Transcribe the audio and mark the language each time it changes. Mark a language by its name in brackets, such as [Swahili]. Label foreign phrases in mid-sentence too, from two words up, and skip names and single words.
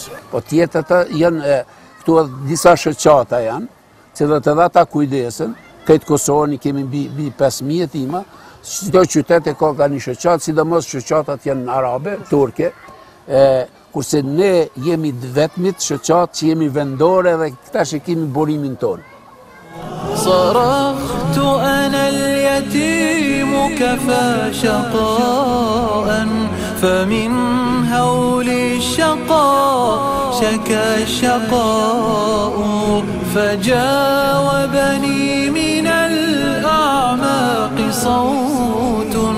[Albanian] Po tjetrat janë këtu disa shoqata janë, që edhe ata kujdesen, këtë Kosovën kemi mbi 5.000 jetima. Çdo qytet e ka një shoqatë, sidomos shoqatat janë arabe, turke, kurse ne jemi vetmit shoqatë që jemi vendore dhe këta që kemi burimin tonë. [Arabic] صرخت أنا اليتيم كفى شقاء فمن هول الشقاء شكا الشقاء فجاوبني من الأعماق صوت